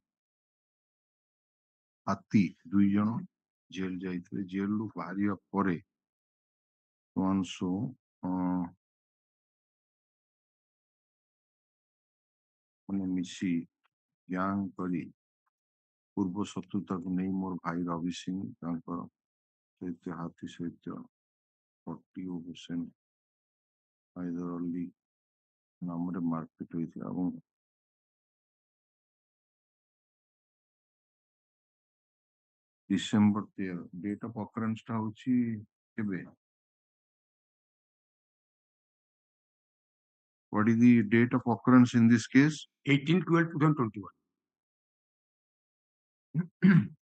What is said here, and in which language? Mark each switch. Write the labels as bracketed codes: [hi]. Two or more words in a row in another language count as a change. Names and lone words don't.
[or] ହାତୀ 2 ଜଣ ଜେଲ ଯାଇଥିଲେ ଜେଲରୁ ବାହାରିବା ପରେ ସୋଆନସୋ ମାନେ ମିଶି ଗ୍ୟାଙ୍ଗ କରି ପୂର୍ବ ଶତ୍ରୁତାକୁ ନେଇ ମୋର ଭାଇ ରବି ସିଂ ତାଙ୍କର ସହିତ ହାତୀ ସହିତ ପଟି ଓ ହୁସେନ ହାଇଦର ଅଲି ନାମରେ ମାରପିଟ ହୋଇଥିଲା ଏବଂ December 13 [en] date of occurrence [or] ଟା ହଉଛି କେବେ? [en] What is the date of occurrence in this case? 18/12/2021.